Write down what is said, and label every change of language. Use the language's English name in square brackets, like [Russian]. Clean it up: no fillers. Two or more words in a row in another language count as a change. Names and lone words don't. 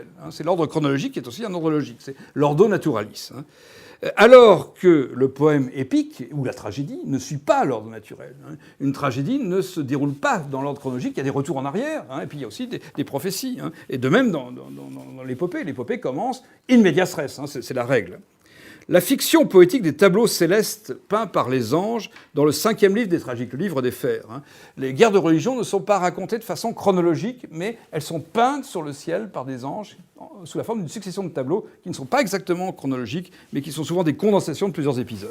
[French] C'est l'ordre chronologique qui est aussi un ordre logique. C'est l' [Latin] ordo naturalis. [French] Alors que le poème épique ou la tragédie ne suit pas l'ordre naturel. Une tragédie ne se déroule pas dans l'ordre chronologique, il y a des retours en arrière, et puis il y a aussi des prophéties. Et de même dans l'épopée. L'épopée commence [Latin] in medias res, [French] c'est la règle. La fiction poétique des tableaux célestes peints par les anges dans le 5e livre des tragiques, le livre des Fers. Les guerres de religion ne sont pas racontées de façon chronologique, mais elles sont peintes sur le ciel par des anges sous la forme d'une succession de tableaux qui ne sont pas exactement chronologiques, mais qui sont souvent des condensations de plusieurs épisodes.